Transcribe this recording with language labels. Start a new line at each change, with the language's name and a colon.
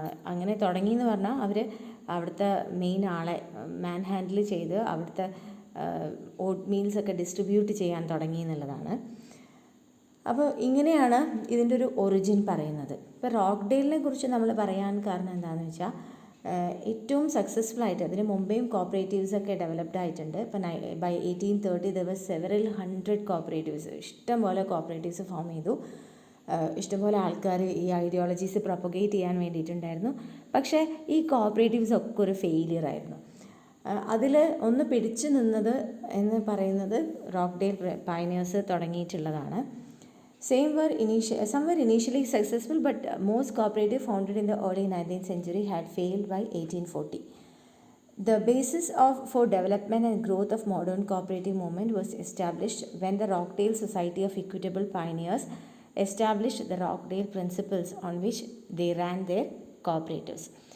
Malayalam: അങ്ങനെ തുടങ്ങിയെന്ന് പറഞ്ഞാൽ അവർ അവിടുത്തെ മെയിൻ ആളെ മാൻ ഹാൻഡിൽ ചെയ്ത് അവിടുത്തെ ഓട്ട് മീൽസൊക്കെ ഡിസ്ട്രിബ്യൂട്ട് ചെയ്യാൻ തുടങ്ങി എന്നുള്ളതാണ്. അപ്പോൾ ഇങ്ങനെയാണ് ഇതിൻ്റെ ഒരു ഒറിജിൻ പറയുന്നത്. ഇപ്പോൾ റോക്ക്ഡെയിലിനെ കുറിച്ച് നമ്മൾ പറയാൻ കാരണം എന്താണെന്ന് വെച്ചാൽ ഏറ്റവും സക്സസ്ഫുൾ ആയിട്ട് അതിന് മുമ്പേയും കോപ്പറേറ്റീവ്സൊക്കെ ഡെവലപ്ഡ് ആയിട്ടുണ്ട്. ഇപ്പം
English: By 1830 there were several hundred cooperatives.
Malayalam: ഇഷ്ടംപോലെ കോപ്പറേറ്റീവ്സ് ഫോം ചെയ്തു. ഇഷ്ടംപോലെ ആൾക്കാർ ഈ ഐഡിയോളജീസ് പ്രൊപ്പഗേറ്റ് ചെയ്യാൻ വേണ്ടിയിട്ടുണ്ടായിരുന്നു. പക്ഷേ ഈ കോപ്പറേറ്റീവ്സ് ഒക്കെ ഒരു ഫെയിലിയർ ആയിരുന്നു. അതിൽ ഒന്ന് പിടിച്ചു നിന്നത് എന്ന് പറയുന്നത് Rochdale pioneers തുടങ്ങിയിട്ടുള്ളതാണ്.
English: Some were initially successful, but most cooperative founded in the early 19th century had failed by 1840. The basis for development and growth of modern cooperative movement was established when the Rockdale Society of Equitable Pioneers established the Rockdale Principles on which they ran their cooperatives.